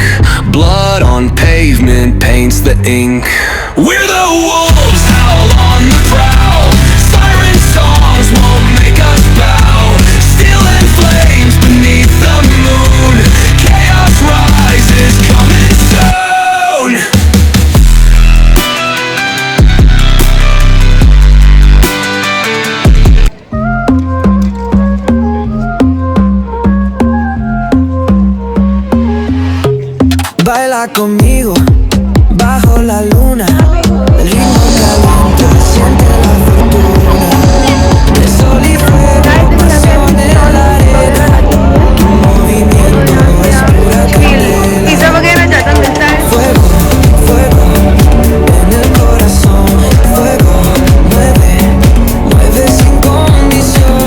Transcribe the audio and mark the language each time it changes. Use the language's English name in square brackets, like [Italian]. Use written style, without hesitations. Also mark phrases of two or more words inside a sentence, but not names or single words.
[English] Blood on pavement paints the ink. We're the wolves, howl on the prowl. Siren songs won't make us bow. Still in flames beneath the moon. Chaos rises, coming soon. [Spanish] Baila conmigo bajo la luna. El ritmo calienta, siente la fortuna. De sol y fuego, pasión en la arena. Tu movimiento es pura candela. [Hindi] पिज्जा वगैरह ज़्यादा मिलता है। [Spanish] Fuego, fuego en el corazón. Fuego, mueve, mueve sin condición.